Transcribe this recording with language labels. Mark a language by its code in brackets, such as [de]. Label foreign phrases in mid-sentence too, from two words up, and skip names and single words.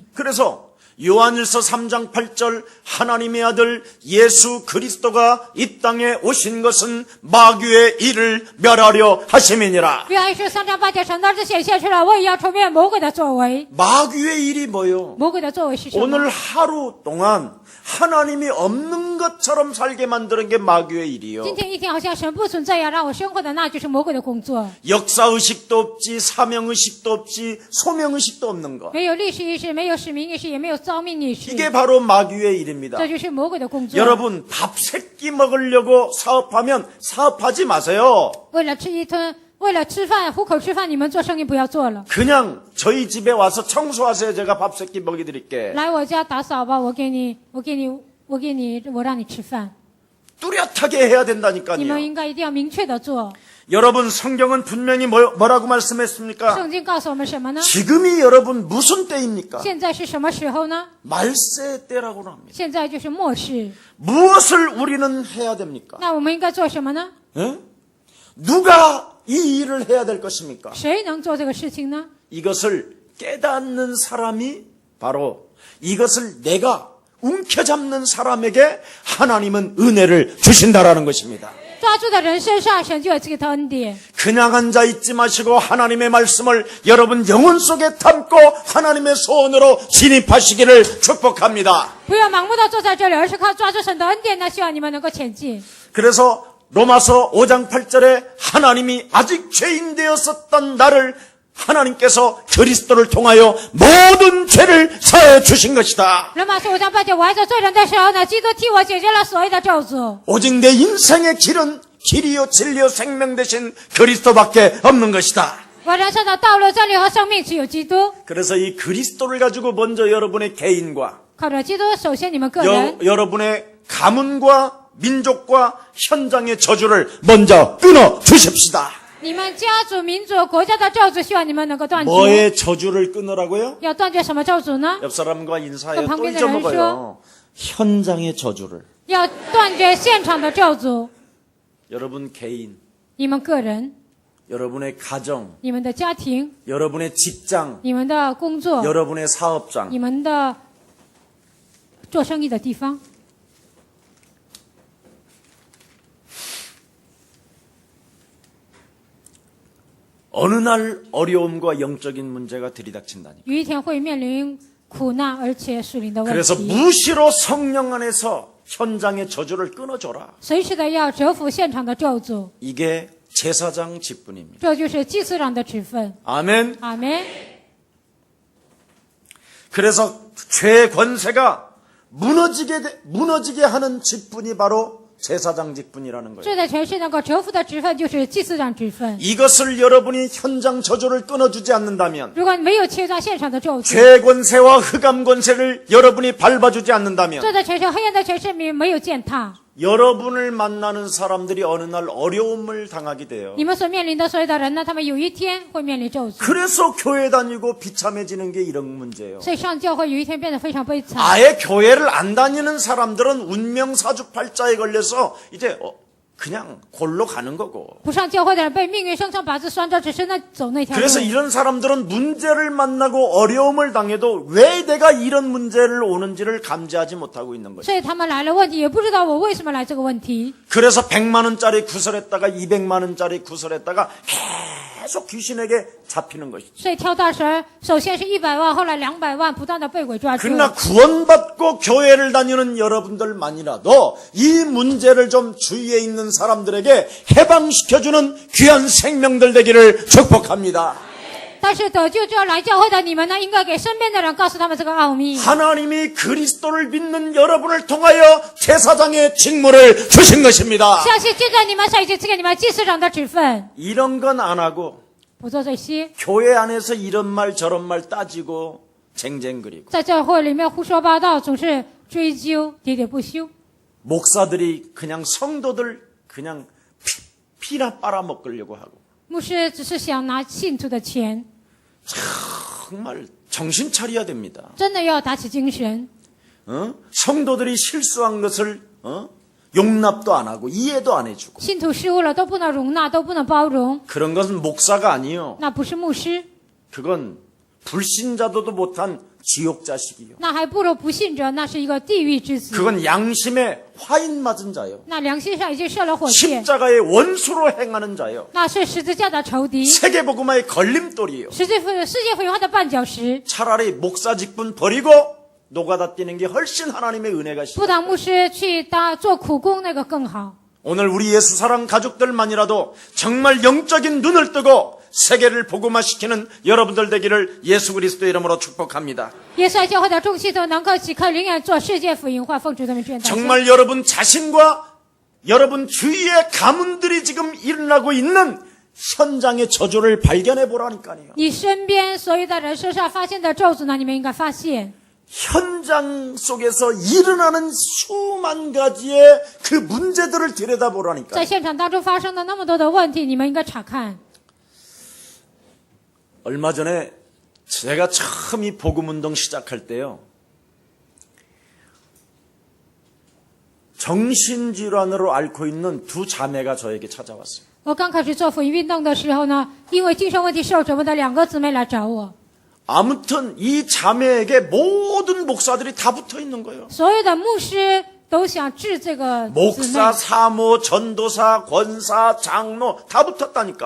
[ko] 그래서 요한일서 3장 8절 하나님의 아들 예수 그리스도가 이 땅에 오신 것은 마귀의 일을 멸하려 하심이니라. [zh] 约翰一书3章8节，神的儿子显现出来，为要除灭魔鬼的作为。 [ko] 마귀의 일이 뭐요? [zh] 魔鬼的作为是什么？ [ko] 오늘 하루 동안 하나님이 없는 것처럼 살게 만드는 게 마귀의 일이요. [zh] 今天一天好像神不存在呀，让我生活的那就是魔鬼的工作。 [ko] 역사의식도 없지, 사명의식도 없지, 소명의식도 없는 것. [zh] 没有历史意识，没有使命意识，也没有召命意识， [ko] 이게 바로 마귀의 일입니다. [zh] 这就是魔鬼的工作。 [ko] 여러분, 밥 세 끼 먹으려고 사업하면 사업하지 마세요. [zh] 为了吃一顿，为了吃饭糊口吃饭，你们做生意不要做了。 [ko] 그냥 저희 집에 와서 청소하세요. 제가 밥 세 끼 먹여드릴게. [zh] 来我家打扫吧，我让你吃饭。 [ko] 뚜렷하게 해야 [zh] 你们 [ko] 된다니까요. [zh] 应该一定要明确的做。 [ko] 여러분, 성경은 분명히 뭐라고 말씀했습니까? [zh] 圣经告诉我们什么呢？ [ko] 지금이 여러분 무슨 때입니까? [zh] 现在是什么时候呢？ [ko] 말세 때라고 합니다. [zh] 现在就是末世。 [ko] 무엇을 우리는 해야 됩니까? [zh] 那我们应该做什么呢？ [ko] 예? 누가 이 일을 해야 될 것입니까? [zh] 谁能做这个事情呢？ [ko] 이것을 깨닫는 사람이 바로 이것을 내가 움켜잡는 사람에게 하나님은 은혜를 주신다라는 것입니다. [zh] 抓住的人身上，神就有这个恩典。 [ko] 그냥 앉아 있지 마시고 하나님의 말씀을 여러분 영혼 속에 담고 하나님의 소원으로 진입하시기를 축복합니다. [zh] 不要盲目的坐在这里，而是靠抓住神的恩典呢，希望你们能够前进。 [ko] 그래서 로마서 5장 8절에 하나님이 아직 죄인 되었었던 나를 하나님께서 그리스도를 통하여 모든 죄를 사해 주신 것이다. [zh] 罗马书5章8节，我还做罪人的时候呢，基督替我解决了所有的咒诅。 [ko] 오직 내 인생의 길은 길이요 진리요 생명 되신 그리스도밖에 없는 것이다. [zh] 我人生的道路、真理和生命只有基督。 [ko] 그래서 이 그리스도를 가지고 먼저 여러분의 개인과 [zh] 靠着基督，首先你们个人， [ko] 여러분의 가문과 민족과 현장의 저주를 먼저 끊어 주십시다. [zh] 你们家族、民族、国家的咒诅，希望你们能够断绝。 [ko] 뭐의 저주를 끊으라고요? [zh] 要断绝什么咒诅呢？ [ko] 옆 사람과 인사해요. 또 방금 잊어먹어요. 현장의 저주를. [zh] 要断绝现场的咒诅。 [ko] 여러분 개인, [zh] 你们个人、 [ko] 여러분의 가정, [zh] 你们的家庭、 [ko] 여러분의 직장, [zh] 你们的工作、 [ko] 여러분의 사업장. [zh] 你们的做生意的地方。 [ko] 어느 날 어려움과 영적인 문제가 들이닥친다니. [zh] 有一天会面临苦难，而且属灵的问 [ko] 그래서 [zh] 题， [ko] 무시로 성령 안에서 현장의 저주를 끊어줘라. [zh] 随时的要折服现场的咒诅。 [ko] 이게 제사장 직분입니다. [zh] 这就是祭司长的职分。 [ko] 아멘. [zh] 阿门。 [ko] 그래서 죄의 권세가 무너지게 하는 직분이 바로 제사장 직분이라는 거예요. [zh] 罪的权势能够折服的职分就是祭司长职分。 [ko] 이것을 여러분이 현장 저주를 끊어주지 않는다면, [zh] 如果你没有切断现场的咒诅， [ko] 죄의 권세와 흑암 권세를 여러분이 밟아주지 않는다면, [zh] 罪的权势、黑暗的权势没有践踏， [ko] 여러분을 만나는 사람들이 어느 날 어려움을 당하게 돼요. [zh] 你们所面临的所有的人呢，他们有一天会面临咒诅。 [ko] 그래서 교회 다니고 비참해지는 게 이런 문제예요. [zh] 所以上教会有一天变得非常悲惨。 [ko] 아예 교회를 안 다니는 사람들은 운명 사주팔자에 걸려서 이제 그냥 골로 가는 거고. [zh] 不上教会的人被命运生辰八字拴着，只是走那条路。 [ko] 그래서 이런 사람들은 문제를 만나고 어려움을 당해도 왜 내가 이런 문제를 오는지를 감지하지 못하고 있는 거죠. [zh] 所以他们来了问题，也不知道我为什么来这个问题。 [ko] 그래서 100만 원짜리 구설했다가 200만 원짜리 구설했다가 계속 귀신에게 잡히는 것이죠. [zh] 所以挑大神，首先是100万，后来200万，不断的被鬼抓住。 [ko] 그러나 구원받고 교회를 다니는 여러분들만이라도 이 문제를 좀 주위에 있는 사람들에게 해방시켜주는 귀한 생명들 되기를 축복합니다. [zh] 但是得救之后来教会的你们呢，应该给身边的人告诉他们这个奥秘。 [ko] 하나님이 그리스도를 믿는 여러분을 통하여 제사장의 직무를 주신 것입니다. [zh] 相信借着你们，神已经赐给你们祭司长的职分。 [ko] 이런 건 안 하고 [zh] 不做这些， [ko] 교회 안에서 이런 말 저런 말 따지고 쟁쟁거리고 [zh] 在教会里面胡说八道，总是追究，喋喋不休。 [ko] 목사들이 그냥 성도들 그냥 피나 빨아먹으려고 하고 [zh] 牧师只是想拿信徒的钱， [ko] 정말 정신 차려야 됩니다. [zh] 真的要打起精神。 [ko] 성도들이 실수한 것을 용납도 안 하고 이해도 안 해주고 [zh] 信徒失误了都不能容纳，都不能包容， [ko] 그런 것은 목사가 아니요. [zh] 那不是牧师， [ko] 그건 불신자도도 못한 지옥 자식이요. [zh] 那还不如不信者，那是一个地狱之子。 [ko] 그건 양심에 화인 맞은 자요. [zh] 那良心上已经受了火箭， [ko] 십자가의 원수로 행하는 자요. [zh] 那是十字架的仇敌， [ko] 세계복음화의 걸림돌이요. [zh] 世界福音化的绊脚石。 [ko] 차라리 목사 직분 버리고 노가다 뛰는 게 훨씬 하나님의 은혜가 [zh] 不当牧师去做苦工那个更好。 [ko] 오늘 우리 예수 사랑 가족들만이라도 정말 영적인 눈을 뜨고 세계를 복음화시키는 여러분들 되기를 예수 그리스도의 이름으로 축복합니다. [zh] 耶稣爱教会的众信徒能够即刻灵眼做世界福音化，奉主的名宣道。 [ko] 정말 여러분 자신과 여러분 주위의 가문들이 지금 일어나고 있는 현장의 저주를 발견해 보라니까요. [zh] 你身边所有的人身上发现的咒诅呢，你们应该发现。 [ko] 현장 속에서 일어나는 수만 가지의 그 문제들을 들여다보라니까. [zh] 在现场当中发生的那么多的问题，你们应该查看。 [ko] 얼마 전에 제가 처음 이 복음운동 시작할 때요. 정신질환으로 앓고 있는 두 자매가 저에게 찾아왔어요. [zh] 我刚开始做福音运动的时候呢，因为精神问题受折磨的2个姊妹来找我。 [ko] 아무튼 이 자매에게 모든 목사들이 다 붙어 있는 거예요. [zh] 所有的牧师都想治这个姊妹， [ko] 목사, 사모, 전도사, 권사, 장로 다 붙었다니까.